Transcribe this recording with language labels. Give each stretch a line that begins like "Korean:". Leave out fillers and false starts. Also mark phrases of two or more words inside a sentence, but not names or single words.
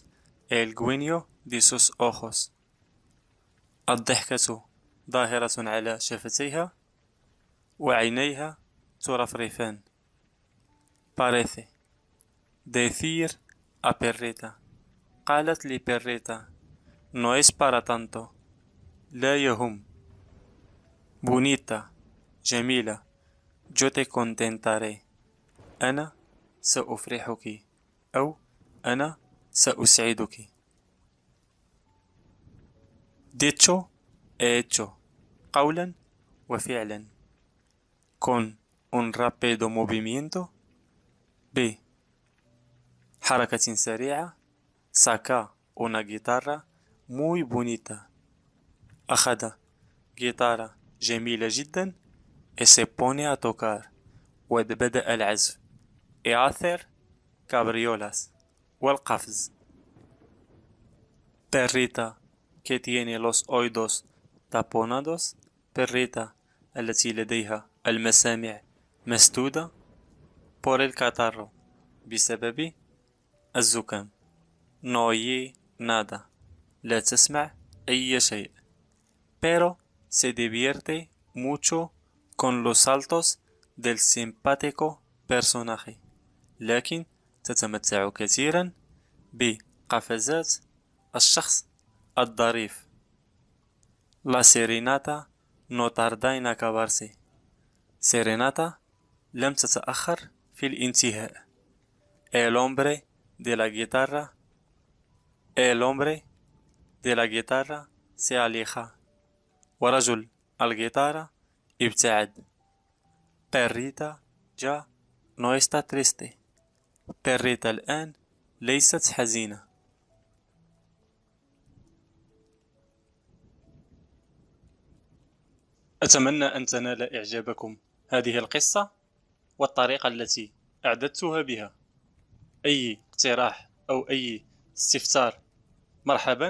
Spanish: El guiño de sus ojos.
Arabic: الضحكة ظاهرة على شفتيها وعينيها ترفرفان.
Spanish: Parece decir a Perrita.
Arabic: قالت لبريتا:
Spanish: no es para tanto.
Arabic: لا يهم. Bonita جميلة.
Spanish: yo te contentaré.
Arabic: أنا سأفرحك أو أنا سأسعدك.
Spanish: dicho hecho.
Arabic: قولا وفعلا.
Spanish: con un rápido movimiento.
Arabic: بحركة سريعة.
Spanish: saca una guitarra muy bonita.
Arabic: أخذ جيتارة جميلة جدا.
Spanish: y se pone a tocar.
Arabic: وبدأ العزف.
Spanish: y hacer cabriolas. والقفز. perrita que tiene los oídos taponados.
Arabic: perrita التي لديها المسامع مسدودة.
Spanish: por el catarro
Arabic: بسبب الزكام.
Spanish: no oye nada
Arabic: لا تسمع أي شيء.
Spanish: pero se divierte mucho con los saltos del simpático personaje.
Arabic: لكن تتمتع كثيرا بقفزات الشخص الظريف.
Spanish: La serenata no tarda en acabarse.
Arabic: serenata لم تتأخر في الانتهاء.
Spanish: el hombre de la guitarra se aleja.
Arabic: ورجل الجيتارة ابتعد.
Spanish: perrita ya no está triste.
Arabic: perrita الآن ليست حزينة. أتمنى أن تنال إعجابكم هذه القصة والطريقة التي أعددتها بها. أي اقتراح أو أي استفسار مرحبا.